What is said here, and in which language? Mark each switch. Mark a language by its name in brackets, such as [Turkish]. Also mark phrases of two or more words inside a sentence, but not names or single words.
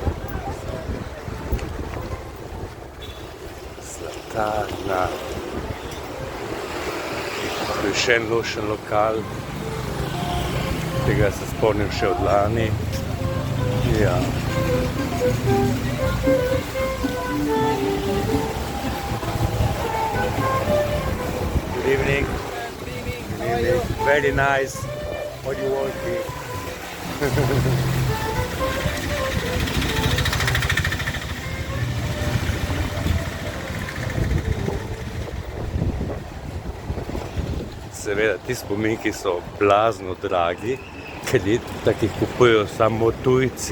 [Slovenian] Zlatarna. Tu je še en lušen lokal, tega se spomnim še od lani. Ja. [English] Good evening. Good evening. Very nice. What do you want here? [Slovenian] Seveda, ti spominki so blazno dragi, ker jih kupujejo samo tujci.